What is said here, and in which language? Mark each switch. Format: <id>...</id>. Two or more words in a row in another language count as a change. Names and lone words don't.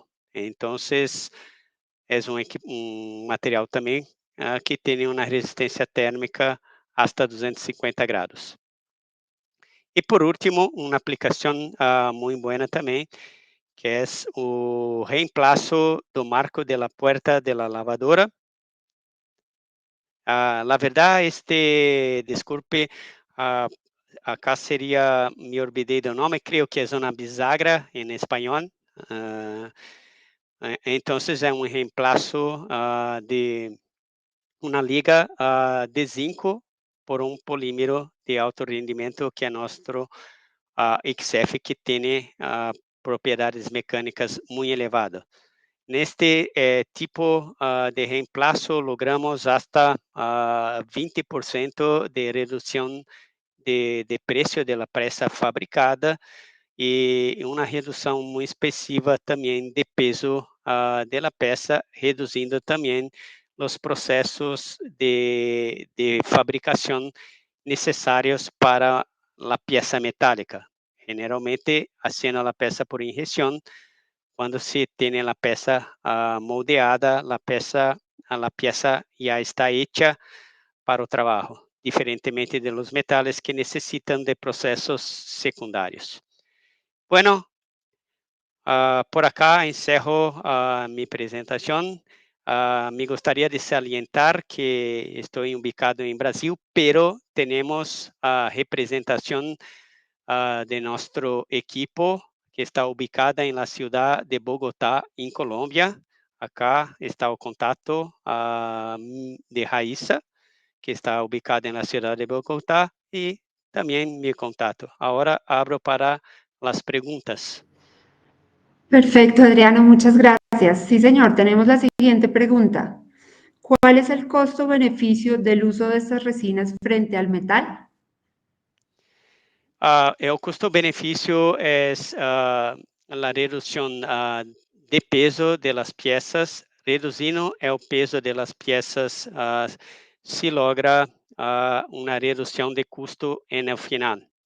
<pt>Então, é um material também que tem uma resistência térmica hasta 250 graus. E por último, uma aplicação muito boa também, que é o reemplaço do</pt> <es>marco de la puerta de la lavadora. La verdad, disculpe, acá sería, me olvidé</es> <pt>do nome,</pt> <es>creo que es una bisagra en español. Entonces,</es> <pt>é um reemplaço de uma liga de zinco por um polímero de alto rendimento, que é nosso XF, que tem propriedades mecânicas muito elevadas. Neste tipo de reemplaço,</pt> <es>logramos hasta</es> <pt>20% de redução de preço da peça fabricada e uma redução muito expressiva também de peso da peça, reduzindo também os processos de fabricação necessários para a peça metálica. Generalmente, fazendo a peça por injeção, quando se tem a peça moldeada, a peça já está hecha para o trabalho, diferentemente</pt> <es>de los metales</es> <pt>que necessitam de processos secundários.</pt> <es>Bueno, por acá</es> <pt>encerro minha apresentação. Me gostaria de salientar que estou ubicado em Brasil, pero temos a representação de nosso equipo, que está ubicada em</pt> <es>la ciudad de</es> <pt>Bogotá, em Colômbia. Acá está o contato de Raíssa, que está ubicada em</pt> <es>la ciudad de</es> <pt>Bogotá, e também meu contato. Agora abro para as perguntas.</pt> <es>Perfecto, Adriano, muchas gracias. Sí, señor, tenemos la siguiente pregunta. ¿Cuál es el costo-beneficio del uso de estas resinas frente al metal?</es> <pt>O custo-benefício é a redução de peso das peças. Reduzindo o peso das peças, se logra uma redução de custo no final.</pt>